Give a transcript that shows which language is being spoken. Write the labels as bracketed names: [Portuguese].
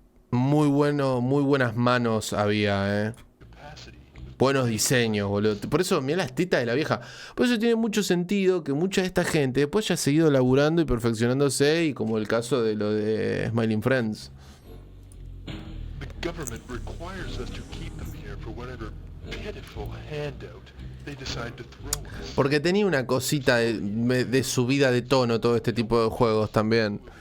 [Spanish] Muy bueno, muy buenas manos había, Buenos diseños, boludo. Por eso, mirá las tetas de la vieja. Por eso tiene mucho sentido que mucha de esta gente después ya ha seguido laburando y perfeccionándose, y como el caso de lo de Smiling Friends. [English] The government requires us to keep them here for whatever pitiful handout they decide to throw us. [Spanish] Porque tenía una cosita de subida de tono todo este tipo de juegos también.